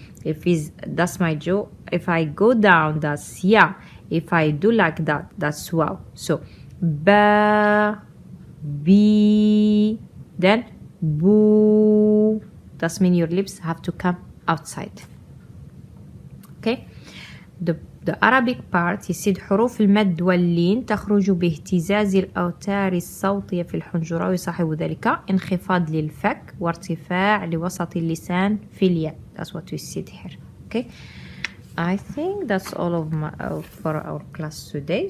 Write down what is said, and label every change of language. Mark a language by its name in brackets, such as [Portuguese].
[English] If is, that's my jaw. If I go down, that's ya. If I do like that, that's wow. So ba, B, then boo. That means your lips have to come outside. Okay. The Arabic part [Arabic] يسيد حروف المد واللين تخرج باهتزاز الأوتار الصوتية في الحنجرة ويصاحب ذلك انخفاض للفك وارتفاع لوسط اللسان في الياء. [English] That's what we said here. Okay, I think that's all of for our class today.